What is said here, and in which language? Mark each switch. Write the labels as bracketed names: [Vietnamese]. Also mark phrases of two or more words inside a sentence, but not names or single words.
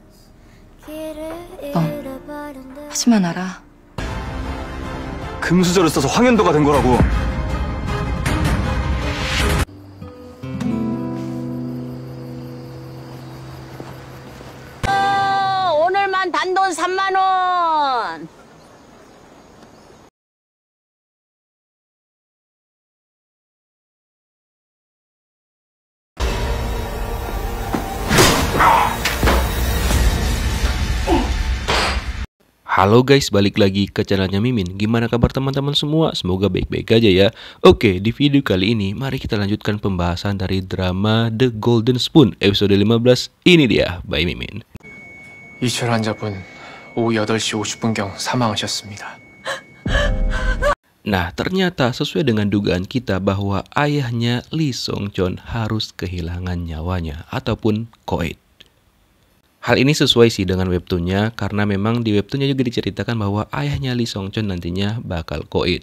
[Korean] 넌 하지만 알아. 금수저를 써서 황현도가 된 거라고. 오늘만 단돈 3만 원. [Indonesian] Halo guys, balik lagi ke channelnya Mimin. Gimana kabar teman-teman semua? Semoga baik-baik aja ya. Oke, di video kali ini mari kita lanjutkan pembahasan dari drama The Golden Spoon episode 15. Ini dia, by Mimin. [Korean] 이철 환자분 오후 8시 50분경 사망하셨습니다. [Indonesian] Nah, ternyata sesuai dengan dugaan kita bahwa ayahnya Lee Song Chon harus kehilangan nyawanya ataupun koit. Hal ini sesuai sih dengan webtoonnya karena memang di webtoonnya juga diceritakan bahwa ayahnya Lee Song Chon nantinya bakal koit.